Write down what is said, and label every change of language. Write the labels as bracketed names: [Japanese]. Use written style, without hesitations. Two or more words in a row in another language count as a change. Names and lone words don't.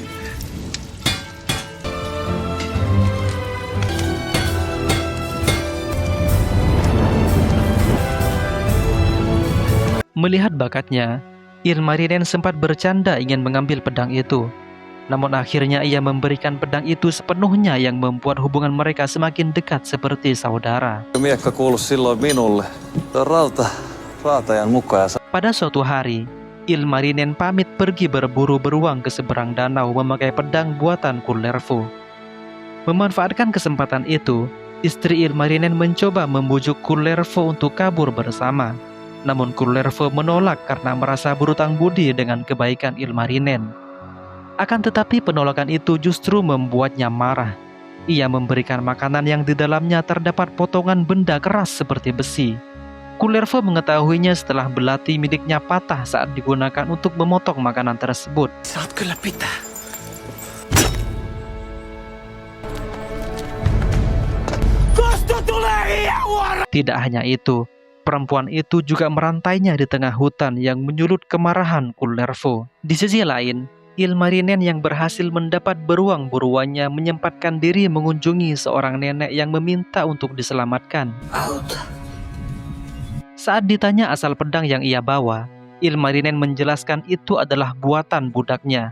[Indonesian] Melihat bakatnya, Ilmarinen sempat bercanda ingin mengambil pedang itu. Namun akhirnya ia memberikan pedang itu sepenuhnya yang membuat hubungan mereka semakin dekat seperti saudara. [Finnish] Miekka kuului silloin minulle. Raatajan mukaan. [Indonesian] Pada suatu hari, Ilmarinen pamit pergi berburu beruang ke seberang danau memakai pedang buatan Kullervo. Memanfaatkan kesempatan itu, istri Ilmarinen mencoba membujuk Kullervo untuk kabur bersama. Namun Kullervo menolak karena merasa berutang budi dengan kebaikan Ilmarinen. Akan tetapi penolakan itu justru membuatnya marah. Ia memberikan makanan yang di dalamnya terdapat potongan benda keras seperti besi. Kullervo mengetahuinya setelah belati miliknya patah saat digunakan untuk memotong makanan tersebut. [Finnish] Saat kyllä pitää. Kosto tulee hiauara! [Indonesian] Tidak hanya itu, perempuan itu juga merantainya di tengah hutan yang menyulut kemarahan Kullervo. Di sisi lain, Ilmarinen yang berhasil mendapat beruang-buruannya menyempatkan diri mengunjungi seorang nenek yang meminta untuk diselamatkan. Saat ditanya asal pedang yang ia bawa, Ilmarinen menjelaskan itu adalah buatan budaknya.